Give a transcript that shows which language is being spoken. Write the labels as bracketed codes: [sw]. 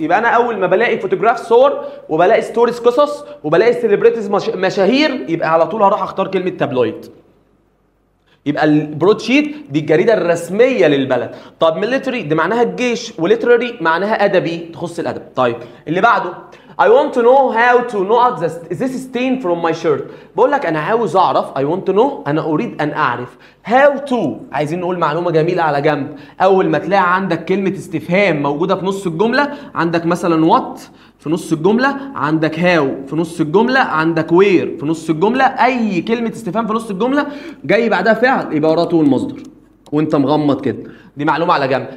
[ar] يبقى انا اول ما بلاقي فوتوغراف صور وبلاقي ستوريز قصص وبلاقي سيلبريتيز مشاهير، يبقى على طول هروح اختار كلمه تابلويد. يبقى البرود شيت دي الجريده الرسميه للبلد. طب ميليتري دي معناها الجيش، وليتراري معناها ادبي تخص الادب. طيب اللي بعده [en] I want to know how to not this stain from my shirt. [ar] بقول لك انا عاوز اعرف [en] I want to know، [ar] انا اريد ان اعرف how to. عايزين نقول معلومه جميله على جنب. اول ما تلاقي عندك كلمه استفهام موجوده في نص الجمله، عندك مثلا what في نص الجمله، عندك how في نص الجمله، عندك where في نص الجمله، اي كلمه استفهام في نص الجمله جاي بعدها فعل يبقى وراه to المصدر وانت مغمض كده. دي معلومه على جنب.